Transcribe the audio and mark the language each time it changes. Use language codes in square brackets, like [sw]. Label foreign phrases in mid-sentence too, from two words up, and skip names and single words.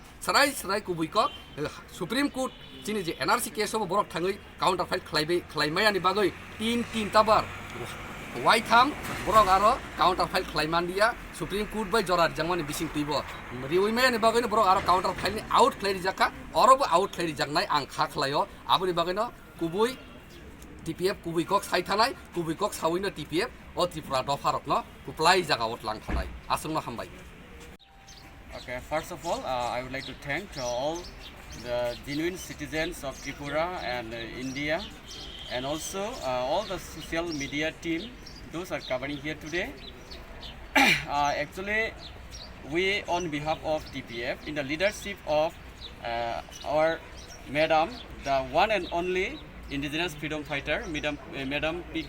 [trp] स्राय कुबुइक सुप्रीम कोर्ट चिनि जे एनआरसी केसआव बरक थाङै [en] counter file [trp] खालायमायानि बागै तीन ताबार वाइथाम बरक आरो [en] counter file [trp] खालायमानदिया सुप्रीम कोर्ट बाय जरा जांमानि बिसिं तैबो रिउइमायानि बागैनो बरक आरो काउन्टार फाइलनि आउट खालायरि जाका अरबो आउट खालायरि जागनाय आं खा खालायो आबनि बागैनो कुबुइ टिपिएफ कुबुइकक सायथानाय कुबुइकक सावैनो टिपिएफ अ त्रिपुरा दफारकनो कुप्लाय जागावत लांथानाय आसंनो हामबाय [en] Okay, first of all, I would like to thank all the genuine citizens of Tripura and India, and also all the social media team, those are covering here today. Actually, we on behalf of TPF, in the leadership of our madam, the one and only indigenous freedom fighter, Madam P.K.